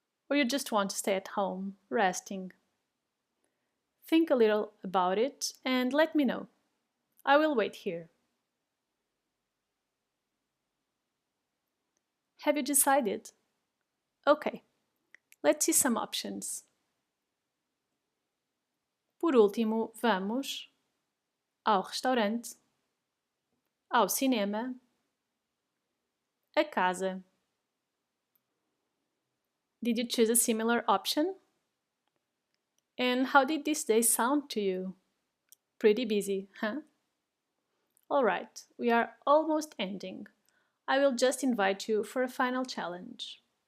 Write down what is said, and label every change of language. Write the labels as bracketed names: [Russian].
[English] Or you just want to stay at home, resting? Think a little about it and let me know. I will wait here. Have you decided? Okay, let's see some options. [Portuguese] Por último, vamos ao restaurante, ao cinema, a casa. [English] Did you choose a similar option? And how did this day sound to you? Pretty busy, huh? Alright, we are almost ending. I will just invite you for a final challenge.